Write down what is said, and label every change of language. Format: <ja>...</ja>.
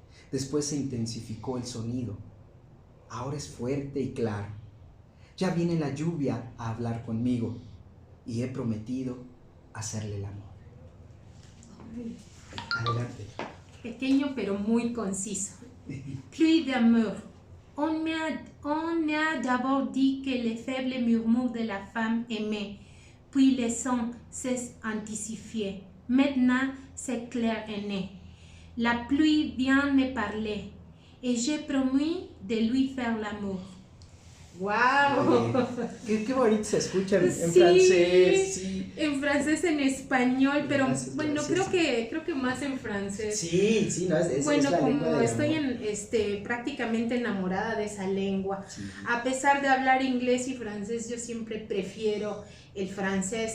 <es>Después se intensificó el sonido. Ahora es fuerte y claro. Ya viene la lluvia a hablar conmigo y he prometido hacerle el amor. Ay. Adelante. Pequeño pero muy conciso.</es> <fr>Pluie d'amour. On m'a d'abord dit que les faibles murmures de la femme aimée, puis les sons s'est intensifié. Maintenant, c'est clair et net. La pluie vient me parler et j'ai promis de lui faire l'amour.</fr> <es>¡Wow! Qué bonito se escucha en francés. Sí. En francés, en español, pero bueno, creo que más en francés. Sí, no, es bueno, la como lengua estoy prácticamente enamorada de esa lengua. Sí. A pesar de hablar inglés y francés, yo siempre prefiero el francés.</es>